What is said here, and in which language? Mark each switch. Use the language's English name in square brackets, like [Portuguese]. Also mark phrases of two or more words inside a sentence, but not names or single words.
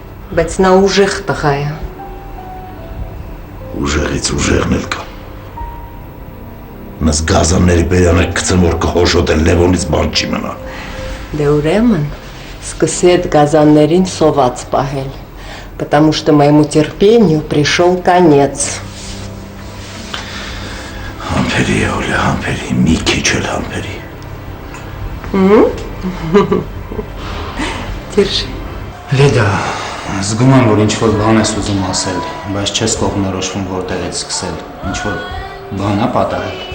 [Armenian] Բայց նա ուժեղ տղա է։ Ուժեղից ուժեղն էլ կա։ Նս գազանների բերանը կծեմ, որ կհոշոտեն Լևոնից բան չի մնա։ Դե ուրեմն սկսի այդ գազաններին սոված պահել, [Russian] потому что моему терпению пришел конец. [Armenian] Համբերի է, Օլե, համբերի, մի քիչ էլ համբերի։ [Russian] Держи. [Armenian] Լիդա, զգում եմ, որ ինչ-որ բան ես ուզում ասել, բայց չես կողմնորոշվում որտեղից սկսել, ինչ-որ բան ա պատահել։